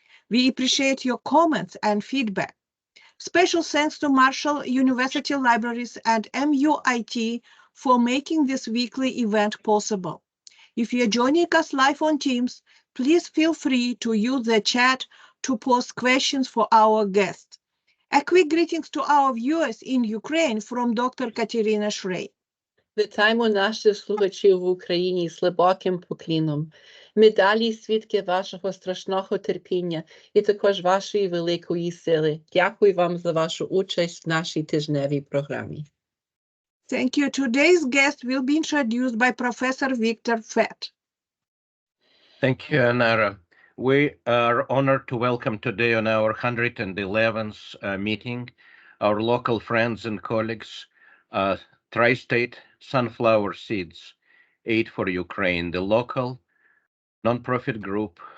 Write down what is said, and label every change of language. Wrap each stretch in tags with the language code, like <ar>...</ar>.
<en>We appreciate your comments and feedback. Special thanks to Marshall University Libraries and MUIT for making this weekly event possible. If you're joining us live on Teams, please feel free to use the chat to post questions for our guests. A quick greetings to our viewers in Ukraine from Dr. Katerina Shrey.</en> <uk>Вітаємо наших слухачів в Україні з глибоким покліном. Ми далі свідки вашого страшного терпіння і також вашої великої сили. Дякую вам за вашу участь в нашій тижневій програмі.</uk> <en>Thank you. Today's guest will be introduced by Professor Victor Fett. Thank you, Anara. We are honored to welcome today on our 111th meeting our local friends and colleagues, Tri-State Sunflower Seeds, Aid for Ukraine, the local nonprofit group.</en>